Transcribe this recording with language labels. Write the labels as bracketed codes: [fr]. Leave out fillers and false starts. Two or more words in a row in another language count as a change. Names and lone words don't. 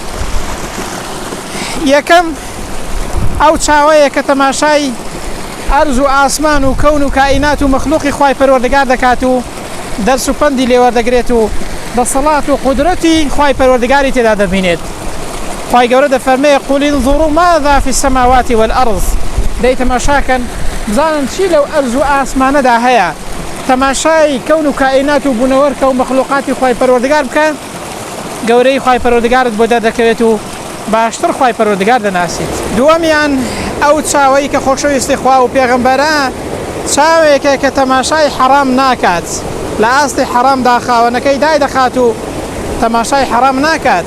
[ckb] یەکەم ئەو چاوەیە کە تەماشای ئەرز و ئاسمان و کەون و کائینات و مەخلوقی خوای پەروەردگار دەکات و دەرس و پەندی لێوەردەگرێت و دەسەڵات و قودرەتی خوای پەروەردگاری تێدا دەبینێت. خوای گەورە دەفەرمێ [ar] قل انظروا ماذا في السماوات والأرض، [ckb] دەی تەماشاکەن بزانن چی لەو ئەرز و ئاسمانەدا هەیە. تەماشای کەون و کائینات و بوونەوەرکە و مەخلوقاتی خوای پەروەردگار بکە، گەورەی خوای پەروەردگارت بۆ دەردەکەوێت و باشتر خوای پەروەردگار دەناسیت. دووەمیان ئەو چاوەی کە خۆشەویستی خوا و پێغەمبەرە، چاوێکە کە تەماشای حەرام ناکات، لە ئاستی حەرامدا خاوەنەکەی دای دەخات و تەماشای حەرام ناکات.